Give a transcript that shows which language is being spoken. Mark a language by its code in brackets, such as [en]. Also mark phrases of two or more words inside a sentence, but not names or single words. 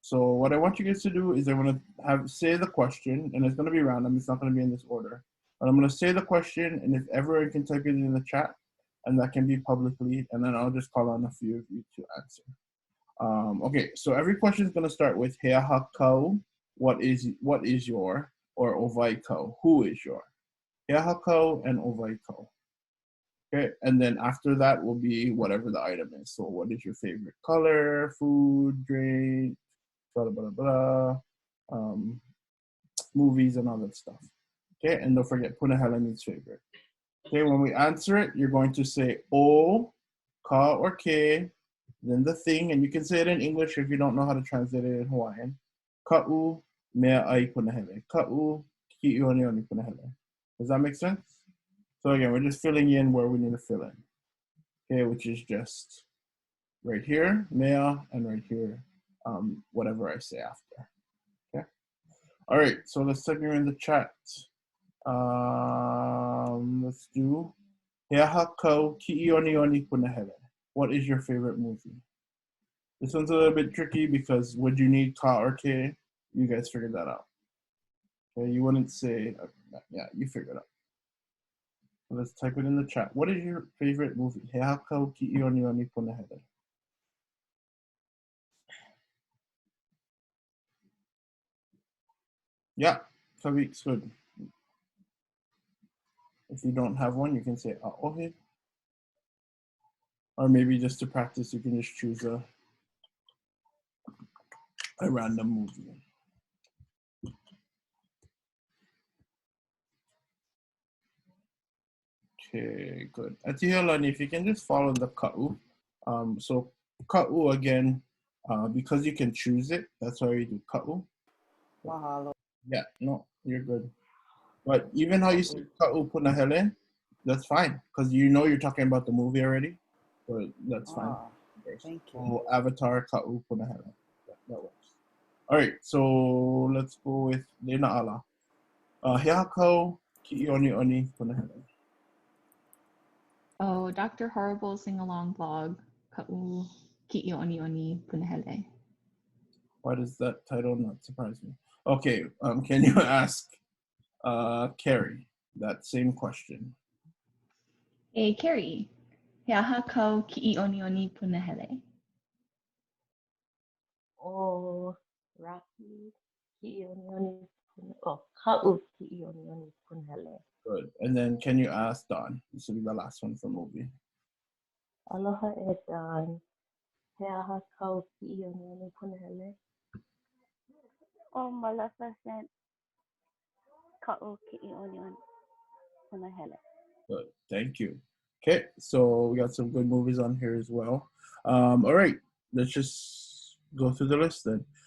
[en] So what I want you guys to do is I want to say the question, and it's going to be random. It's not going to be in this order. But I'm going to say the question, and if everyone can type it in the chat, and that can be publicly, and then I'll just call on a few of you to answer. Okay, so every question is going to start with [haw] He aha kau, [en] what is your, or [haw] ʻowahi kau, [en] who is your. He aha kau and ʻowahi kau. Okay, and then after that will be whatever the item is. So what is your favorite color, food, drink, blah, blah, blah, blah, movies and all that stuff. Okay, and don't forget punahele means favorite. Okay, when we answer it, you're going to say o, ka or ke, then the thing, and you can say it in English if you don't know how to translate it in Hawaiian. [haw] Ka'u meʻai punahele. Ka'u ki'ionioni punahele. [en] Does that make sense? So again, we're just filling in where we need to fill in. Okay, which is just right here, mea, and right here, whatever I say after. Okay. All right, so let's type here in the chat. [haw] Let's do He aha kau ki'ionioni punahele. [en] What is your favorite movie? This one's a little bit tricky because would you need ka or ke? You guys figured that out. Okay, you wouldn't say, yeah, you figured it out. So let's type it in the chat. What is your favorite movie? [haw] He aha kau ki'ionioni punahele. [en] Yeah, Kavik's good. If you don't have one, you can say ʻAʻohe. Or maybe just to practice, you can just choose a random movie. Okay, good. Atihelani, if you can just follow the ka'u. So ka'u again, because you can choose it, that's why we do ka'u. Mahalo. Yeah, no, you're good. But even how you say [haw] ka'u punahele, [en] that's fine, because you know you're talking about the movie already. So that's fine. Thank you. So Avatar [haw] ka'u punahele. [en] That works. All right, so let's go with Lena Ala. [haw] He aha kau ki'ionioni punahele. [en] Oh, Dr. Horrible sing-along vlog, [haw] Ka'u Ki'ionioni Punahele. [en] Why does that title not surprise me? Okay, can you ask Carrie that same question? Hey, Carrie. [haw] He aha kau Ki'ionioni Punahele. O Rocky ki'ionioni ka'u ki'ionioni punahele. [en] Good. And then can you ask Don? This will be the last one for movie. [haw] Aloha e Don. He aha kau ki'ionioni punahele. O Maleficent ka'u ki'ionioni punahele. [en] Good. Thank you. Okay, so we got some good movies on here as well. All right, let's just go through the list then.